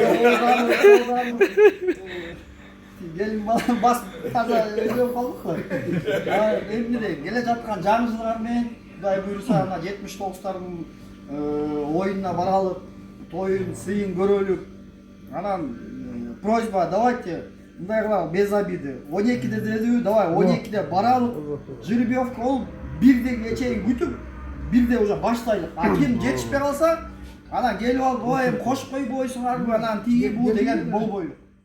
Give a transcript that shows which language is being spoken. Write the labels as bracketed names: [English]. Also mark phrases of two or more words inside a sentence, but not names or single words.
[Kyrgyz] Gelin bas таза özөп калдык го. Эмне дейм, келе жаткан жаңы жылга мен Кудай буйруса ана 79-тардын оюнуна баралык, тоюн, сыйын көрөлүк. Анан [Russian] просьба, давайте [Kyrgyz] мындай кылалы, [Russian] без обиды. [Kyrgyz] 12-де дедиби, давай 12-де баралык, жеребьевка болуп, 1-ге чейин күтүп, 1-де уже баштайлык. А ким жетишпей калса, анан келип алып, ой, кош койбойсуңарбы, анан тиги бу деген болбойлук.